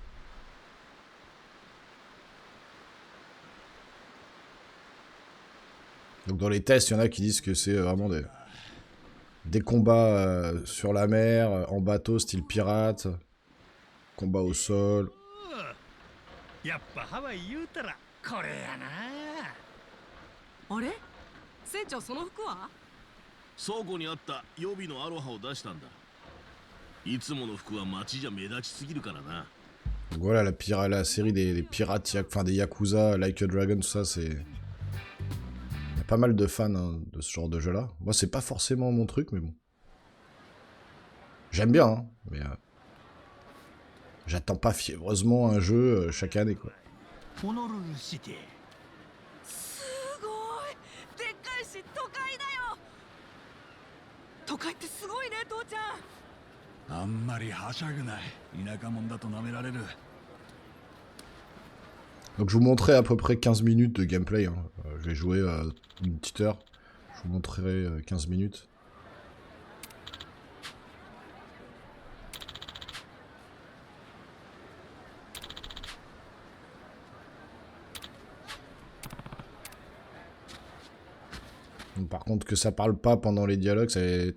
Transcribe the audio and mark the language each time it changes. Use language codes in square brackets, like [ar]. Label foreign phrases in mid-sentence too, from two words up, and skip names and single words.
[fr] Donc dans les tests, il y en a qui disent que c'est vraiment des combats sur la mer, en bateau, style pirate, combat au sol. [ja] やっぱハワイ言うたらこれやな。あれ船長、その服は？倉庫にあった予備のアロハを出したんだ。いつもの服は街じゃ目立ちすぎるからな。 [fr] Donc voilà, la série des pirates, enfin des Yakuza, Like a Dragon, tout ça, c'est... Il y a pas mal de fans hein, de ce genre de jeu-là. Moi, c'est pas forcément mon truc, mais bon. J'aime bien, hein, mais... J'attends pas fiévreusement un jeu chaque année, quoi. [ja] ホノルルシティ。すごいでっかいし都会だよ。都会ってすごいね、父ちゃん。あんまりはしゃぐない。田舎者だと舐められる。 [fr] Donc je vous montrerai à peu près 15 minutes de gameplay. Hein. Je vais jouer une petite heure. Je vous montrerai 15 minutes. Donc, par contre, que ça parle pas pendant les dialogues, c'est...